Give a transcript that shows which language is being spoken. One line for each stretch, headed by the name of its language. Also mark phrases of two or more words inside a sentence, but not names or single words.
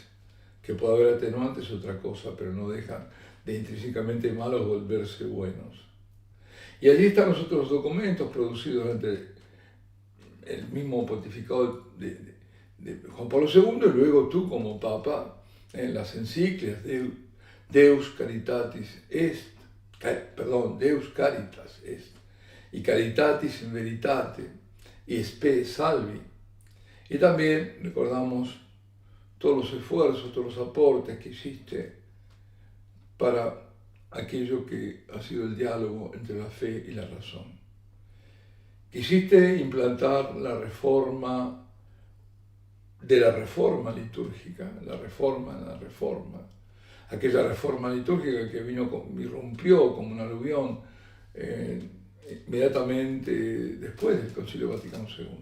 Spanish: Que puede haber atenuantes es otra cosa, pero no dejan de intrínsecamente malos volverse buenos. Y allí están los otros documentos producidos durante el mismo pontificado de Juan Pablo II, y luego tú como Papa, en las encíclicas Deus Caritas Est, y caritatis in veritate, y spe salvi. Y también recordamos todos los esfuerzos, todos los aportes que hiciste para aquello que ha sido el diálogo entre la fe y la razón. Quisiste implantar la reforma de la reforma litúrgica, la reforma, aquella reforma litúrgica que irrumpió como un aluvión inmediatamente después del Concilio Vaticano II.